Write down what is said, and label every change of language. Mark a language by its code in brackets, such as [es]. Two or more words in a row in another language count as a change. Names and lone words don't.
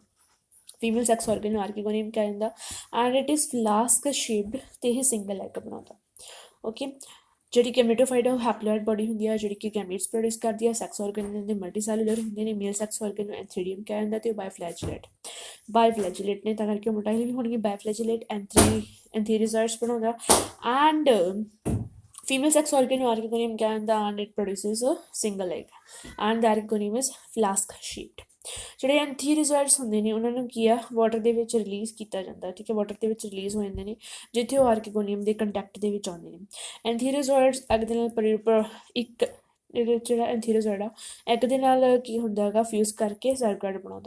[en] female sex organ [pa] ਨੂੰ ਆਰਕੀਗੋਨੀਅਮ ਕਿਹਾ ਜਾਂਦਾ [en] and it is flask shaped [pa] ਅਤੇ ਇਹ [en] single egg [pa] ਬਣਾਉਂਦਾ, ਓਕੇ। ਜਿਹੜੀ ਗੈਮੇਟੋਫਾਈਟ ਆ ਉਹ [en] haploid body [pa] ਹੁੰਦੀ ਆ ਜਿਹੜੀ ਕਿ [en] gametes produce [pa] ਕਰਦੀ ਆ। [en] sex organ [pa] ਦੇ ਮਲਟੀਸੈਲੂਲਰ ਹੁੰਦੇ ਨੇ। [en] male sex organ [pa] ਨੂੰ ਐਂਥੀਰੀਅਮ ਕਿਹਾ ਜਾਂਦਾ ਤੇ ਉਹ ਬਾਇਫਲੈਜੇਲੇਟ ਨੇ, ਤਾਂ ਕਰਕੇ ਮੋਟਾਈਲ ਵੀ ਹੋਣਗੇ। [en] biflagellate antherizers [pa] ਬਣਾਉਂਦਾ ਐਂਡ [en] female sex organ archegonium [pa] ਕਿਹਾ ਜਾਂਦਾ [en] and it produces a single egg and the archegonium is flask shaped। [pa] ਜਿਹੜੇ ਐਂਥੀਰੀਜ਼ੋਇਡਸ ਹੁੰਦੇ ਨੇ ਉਹਨਾਂ ਨੂੰ ਕੀ ਆ ਵਾਟਰ ਦੇ ਵਿੱਚ ਰਿਲੀਜ਼ ਕੀਤਾ ਜਾਂਦਾ, ਠੀਕ ਹੈ, ਵਾਟਰ ਦੇ ਵਿੱਚ ਰਿਲੀਜ਼ ਹੋ ਜਾਂਦੇ ਨੇ ਜਿੱਥੇ ਉਹ ਆਰਕੀਗੋਨੀਅਮ ਦੇ ਕੰਟੈਕਟ ਦੇ ਵਿੱਚ ਆਉਂਦੇ ਨੇ। ਐਂਥੀਰੀਜ਼ੋਇਡਸ ਅੱਗ ਦੇ ਨਾਲ ਇੱਕ ਜਿਹੜਾ ਐਂਥੀਰੀਜ਼ੋਇਡ ਆ ਐਗ ਦੇ ਨਾਲ ਕੀ ਹੁੰਦਾ ਹੈਗਾ ਫਿਊਜ਼ ਕਰਕੇ ਜ਼ਾਈਗੋਟ ਬਣਾਉਂਦਾ।